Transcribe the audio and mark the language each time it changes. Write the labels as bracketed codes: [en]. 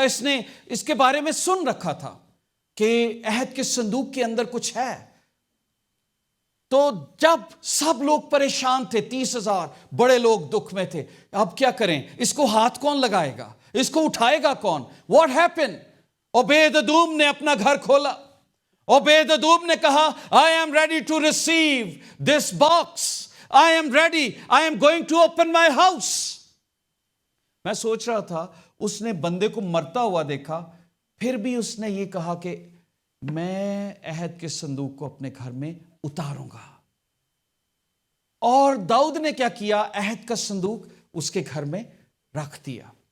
[ur] اس نے اس کے بارے میں سن رکھا تھا کہ عہد کے صندوق کے اندر کچھ ہے. تو جب سب لوگ پریشان تھے, 30,000 بڑے لوگ دکھ میں تھے, اب کیا کریں, اس کو ہاتھ کون لگائے گا, اس کو اٹھائے گا کون. [en] what happen, [ur] اوبید ادوم نے اپنا گھر کھولا. اوبید ادوم نے کہا, [en] I am ready to receive this box. I am ready. I am going to open my house. [ur] میں سوچ رہا تھا, اس نے بندے کو مرتا ہوا دیکھا, پھر بھی اس نے یہ کہا کہ میں عہد کے صندوق کو اپنے گھر میں اتاروں گا. اور داؤد نے کیا کیا, عہد کا صندوق اس کے گھر میں رکھ دیا.